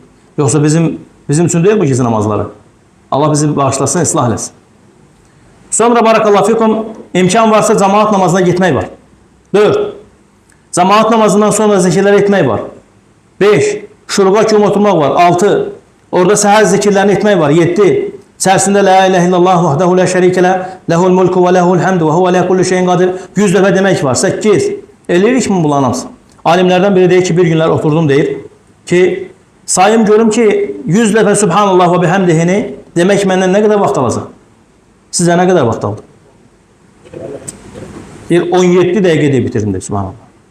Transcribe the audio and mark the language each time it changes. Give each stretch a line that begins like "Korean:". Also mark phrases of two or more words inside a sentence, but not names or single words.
Azerbaijani: Yoxsa bizim üçün deyil bu gecə namazları. Allah bizi bağışlasın, islah eləsin. Sonra
Arabic: بارك الله فيكم,
Azerbaijani: imkan varsa cemaat namazına gitmək var. 4. Cemaat namazından sonra zikirlər etmək var. 5. Şuruğa kimi oturmaq var. 6. Orada səhər zikirlərini etmək var. 7. İçərisində
Arabic: لا إله إلا الله وحده لا شريك له، له الملك وله الحمد وهو على كل شيء قدير
Azerbaijani: 100 dəfə demək var. 8. Eləyirik mi bunların hamısı? Alimlərdən biri deyir ki, bir günlər oturdum deyir ki, sayım görüm ki 100 dəfə
Arabic: سبحان الله وبحمده
Azerbaijani: demək məndən nə qədər vaxt alacaq? Sizə nə qədər vaxt aldı? Bir 17 dəqiqədə bitirdim deyir, subhanallah.